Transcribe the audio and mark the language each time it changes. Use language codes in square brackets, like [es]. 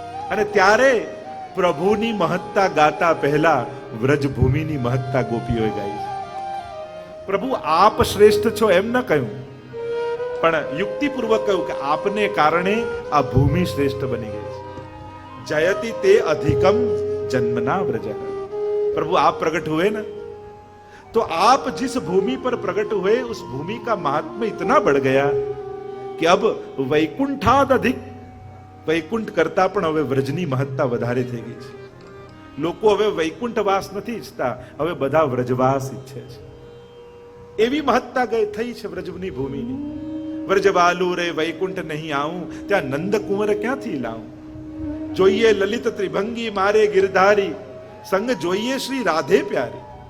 [gu] અને ત્યારે પ્રભુની મહત્તા ગાતા પહેલા વ્રજભૂમિની મહત્તા ગોપીઓએ ગાઈ છે. પ્રભુ આપ શ્રેષ્ઠ છો એમ ન કહ્યું, પણ યુક્તિપૂર્વક કહ્યું કે આપને કારણે આ ભૂમિ શ્રેષ્ઠ બની ગઈ છે. [sa] જયતિ તે અધિકમ જન્મના વ્રજ. [hi] प्रभु आप प्रकट हुए ना तो आप जिस भूमि पर प्रकट हुए उस भूमि का महात्म्य इतना बढ़ गया कि अब वैकुंठाद अधिक, [gu] વૈકુંઠ કરતા પણ હવે વ્રજની મહત્તા વધારે થઈ ગઈ છે. લોકો હવે વૈકુંઠવાસ નથી ઈચ્છતા, હવે બધા વ્રજવાસ ઈચ્છે છે. એવી મહત્તા થઈ છે વ્રજની ભૂમિની. વ્રજવાલુ રે વૈકુંઠ નહીં આવું, ત્યાં નંદકુંવર ક્યાંથી લાવું. જોઈએ લલિત ત્રિભંગી મારે ગિરધારી, સંગ જોઈએ શ્રી રાધે પ્યારી.